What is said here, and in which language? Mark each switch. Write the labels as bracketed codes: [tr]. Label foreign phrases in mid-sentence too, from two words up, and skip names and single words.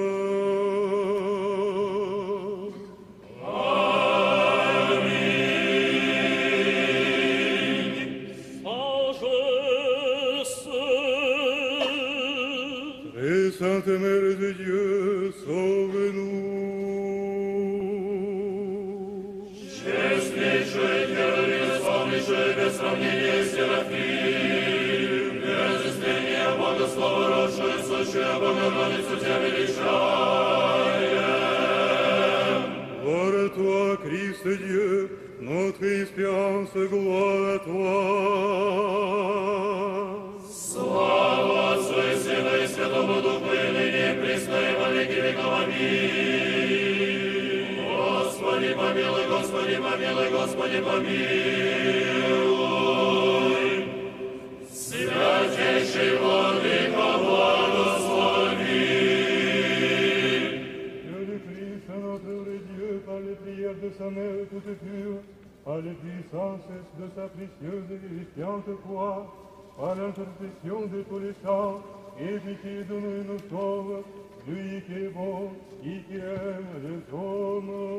[fr] Sainte Mère de Dieu, sauve-nous. [ru] Честнейшая, славнейшая, без сравнения Серафим, без разъяснения Бога Слова, родшую, сущую Богородицу Тебя величаем. [fr] Gloire à toi, Christ Dieu, notre espérance, gloire à toi. [ru] Слава Отцу и Сыну и Святому Духу, и ныне, и присно, и во веки веков. Аминь. Господи помилуй, Господи помилуй, Господи помилуй. Святейший Владыка, благослови. [fr] Dieu le Christ, notre vrai Dieu, par les prières de sa mère toute pure, par les puissances de sa précieuse et vivifiante croix, par l'intercession de tous les saints, et pitié de nous et nous sauve, lui qui est bon et qui aime les hommes.